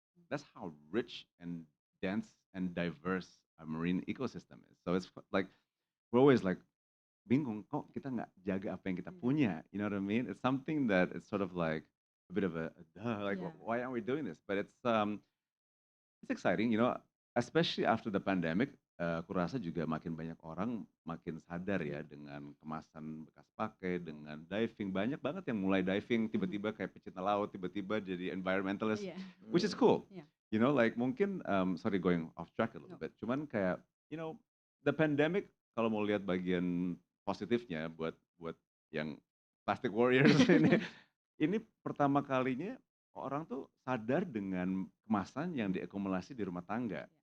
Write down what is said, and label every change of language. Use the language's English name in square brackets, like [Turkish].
[English] That's how rich and dense and diverse a marine ecosystem is. So it's like we're always like [Indonesian] bingung kok kita nggak jaga apa yang kita punya. [English] You know what I mean? It's something that it's sort of like a bit of a duh, like Yeah. why aren't we doing this? But it's exciting, you know, especially after the pandemic. [Indonesian] Aku rasa juga makin banyak orang makin sadar ya dengan kemasan bekas pakai, dengan diving. Banyak banget yang mulai diving, tiba-tiba kayak pecinta laut, tiba-tiba jadi environmentalist, [English] Yeah. which is cool. Yeah. You know, like [Indonesian] mungkin, [English] sorry going off track a little bit, [Indonesian] cuman kayak, [English] you know, the pandemic, [Indonesian] kalau mau lihat bagian positifnya buat yang plastic warriors ini pertama kalinya orang tuh sadar dengan kemasan yang diakumulasi di rumah tangga.